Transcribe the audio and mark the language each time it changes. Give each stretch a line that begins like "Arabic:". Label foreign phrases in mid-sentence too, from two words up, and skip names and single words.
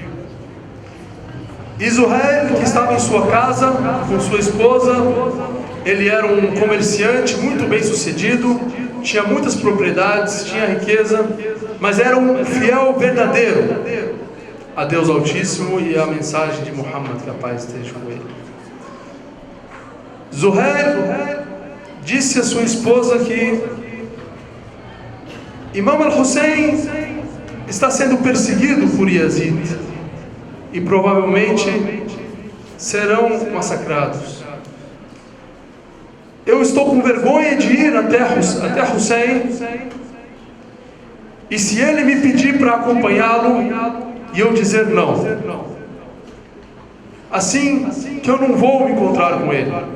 Portuguese: E Zuhair, que estava em sua casa com sua esposa, ele era um comerciante muito bem sucedido, tinha muitas propriedades, tinha riqueza, mas era um fiel verdadeiro a Deus Altíssimo e a mensagem de Muhammad, que a paz esteja com ele. Zuhair disse à sua esposa que Imam al-Hussein está sendo perseguido por Yazid e provavelmente serão massacrados. Eu estou com vergonha de ir até Hussein, e se ele me pedir para acompanhá-lo e eu dizer não, assim que eu não vou me encontrar com ele.